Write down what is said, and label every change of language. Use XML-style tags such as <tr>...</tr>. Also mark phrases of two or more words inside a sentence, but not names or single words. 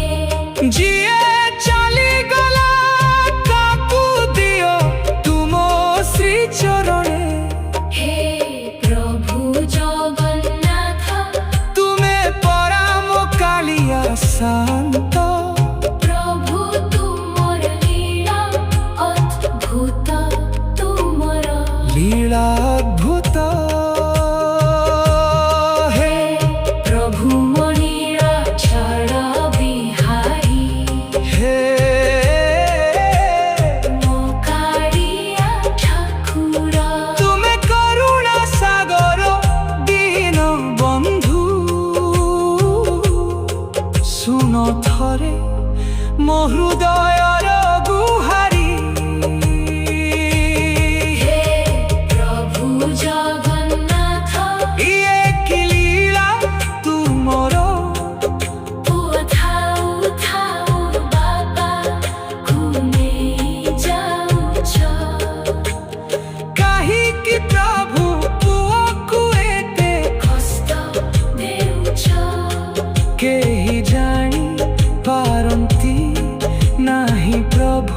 <or>ଯିଏ ଚାଲିଗଲା ତାକୁ ଦିଅ ତୁମ ଶ୍ରୀ ଚରଣେ ହେ ପ୍ରଭୁ ଜଗନ୍ନାଥ ତୁମେ ପରାମ କାଳିଆ ଶାନ୍ତ ପ୍ରଭୁ ତୁମର ଲୀଳା ଅଦ୍ଭୁତ ତୁମର ଲୀଳା ଅଦ୍ଭୁତ ହେ ପ୍ରଭୁ ମଣିର ଛାଡ଼ ବିହାରୀ হে ମୋ କାଳିଆ ଠାକୁର ତୁମି କରୁଣା ସାଗର ଦୀନ ବନ୍ଧୁ ଶୁଣ ଥରେ ମୋ ହୃଦୟର ଗୁହାରି ହେ ପ୍ରଭୁ ଜଗନ୍ନାଥ ଇୟେ କି ଲୀଳା ତୁମର ପୁଅ ଥାଉ ଥାଉ ବାବାକୁ ନେଇ ଯାଉଛ କାହିକି ପ୍ରଭୁ ପୁଅକୁ ଏତେ କଷ୍ଟ ଦେଉଛ କେହି ଜାଣି ପାରନ୍ତି ନାହିଁ ପ୍ରଭୁ</or>